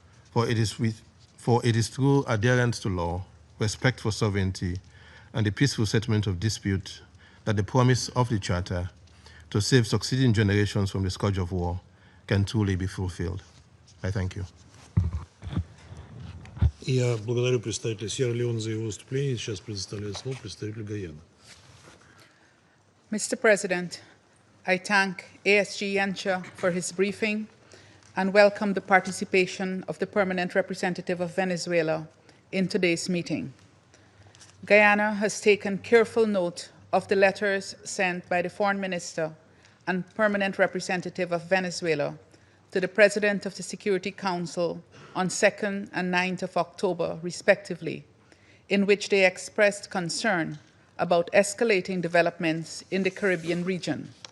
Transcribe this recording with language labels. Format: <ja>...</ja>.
<en>For it is through adherence to law, respect for sovereignty, and the peaceful settlement of dispute that the promise of the Charter to save succeeding generations from the scourge of war can truly be fulfilled. I thank you.</en> <ru>Я благодарю представителя Сьерра-Леоне за его выступление. Сейчас предоставляю слово представителю Гаяны.</ru> <en>Mr. President, I thank ASG for his briefing and welcome the participation of the Permanent Representative of Venezuela in today's meeting. Guyana has taken careful note of the letters sent by the Foreign Minister and Permanent Representative of Venezuela to the President of the Security Council on 2nd and 9th of October, respectively, in which they expressed concern about escalating developments in the Caribbean region.</en>